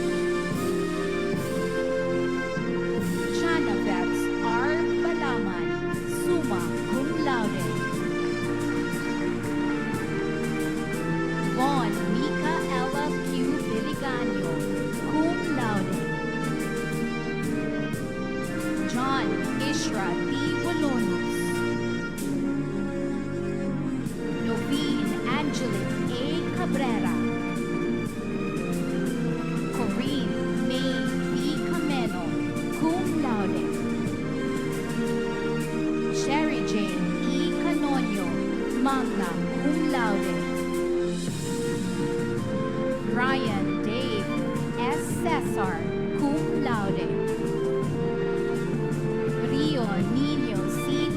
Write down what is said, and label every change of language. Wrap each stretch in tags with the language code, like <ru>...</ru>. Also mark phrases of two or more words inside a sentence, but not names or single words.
<en>Chanavets R. Balaman,</en> <la>summa cum laude.</la> <en>Von Micaela Q. Biliganio,</en> <la>cum laude.</la> <en>John Ishra D. Walonos. Noveen Angelique A. Cabrera. Corinne May B. Cameno,</en> <la>cum laude.</la> <en>Sherry Jane E. Canonio,</en> <la>magna cum laude.</la> <en>Brian Dave S. Cesar,</en> <la>cum laude.</la> <en>Rio Nino C.</en>